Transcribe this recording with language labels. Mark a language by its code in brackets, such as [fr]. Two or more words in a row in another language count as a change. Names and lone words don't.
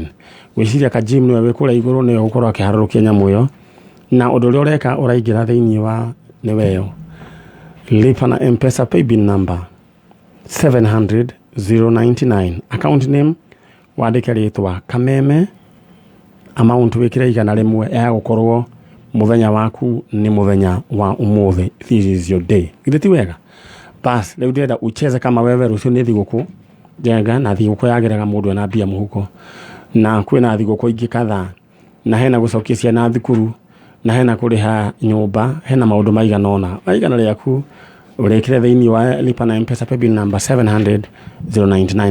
[ki] Gwĩciria Kajim nĩwe wĩ kũrĩa igũrũ, nĩwe gũkorwo akĩharũrũkia nyamũ ĩyo, na ũndũ ũrĩa ũreka ũraingĩra thĩinĩ wa nĩweyo lipa na M-Pesa paybill number 700,099. [en] Account name [ki] wandĩke rĩtwa Kameme, amount wĩkĩre 100 ya gũkorwo mũthenya waku nĩ mũthenya wa ũmũthĩ. [en] This is your day. [ki] Githĩ ti wega? Bas, rĩu ndĩrenda [sw] ucheze kama wewe [ki] rũciũ nĩ thigũkũ njenga, na thigũkũ yagĩraga mũndũ ena mbia mũhuko, na kwĩna thigũkũ ingĩ kadhaa, na hena gũcokia ciana thukuru, na hena kũrĩha nyũmba, hena maũndũ maigana ũna. Maigana rĩaku ũrĩkĩre thĩinĩ wa lipa na M-Pesa paybill number 700,099.